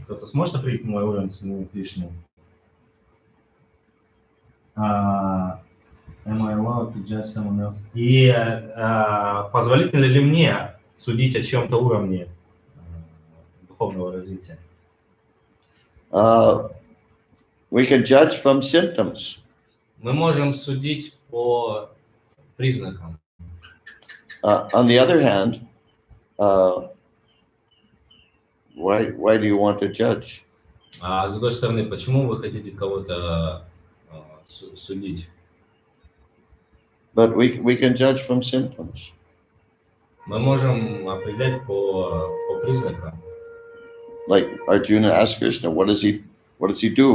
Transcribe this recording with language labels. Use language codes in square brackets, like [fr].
[ru] Кто-то сможет определить мой уровень сознания Кришны? [en] Am I allowed to judge someone else? [ru] И позволительно ли мне судить о чьем-то уровне духовного развития? [en] We can judge from symptoms. [ru] Мы можем судить по признакам. [en] On the other hand, why do you want to judge? [ru] А с другой стороны, почему вы хотите кого-то судить? [en] But we can judge from symptoms. [ru] Мы можем определять по признакам. [en] Like Arjuna asked Krishna, what does he do?